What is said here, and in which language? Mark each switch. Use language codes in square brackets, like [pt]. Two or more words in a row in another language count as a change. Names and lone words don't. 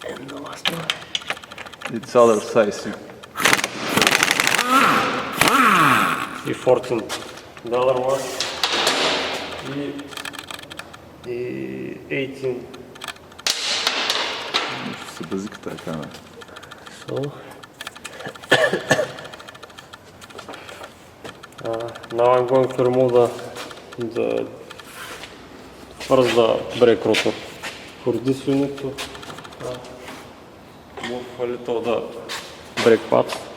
[en] the last one. It's other size. [bg] И [en] $14 was [bg] и 18. Ще се базика тази камера. [en] So now I'm going to remove the first the brake rotor. For this you need to move a little the brake pads.